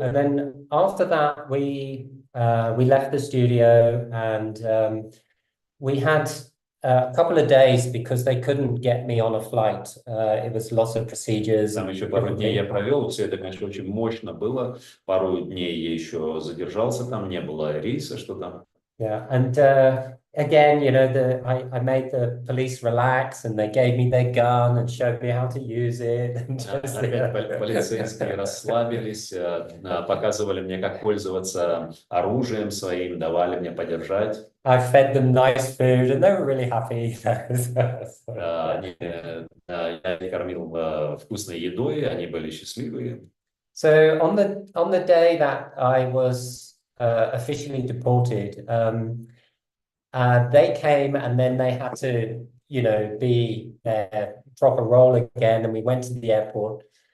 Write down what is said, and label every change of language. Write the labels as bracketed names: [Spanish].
[English] And then after that, we left the studio, and we had a couple of days because they couldn't get me on a flight. It was lots of procedures. [Russian] Там еще пару дней я провел, все это, конечно, очень мощно было. Пару дней я еще задержался там, не было рейса, что там. [English] Yeah, and again, you know, I made the police relax, and they gave me their gun and showed me how to use it. [Russian] Опять полицейские расслабились, показывали мне, как пользоваться оружием своим, давали мне подержать. [English] I fed them nice food, and they were really happy. [Russian] Я их кормил вкусной едой, они были счастливые. [English] So on the day that I was officially deported, they came, and then they had to, you know, be their proper role again, and we went to the airport,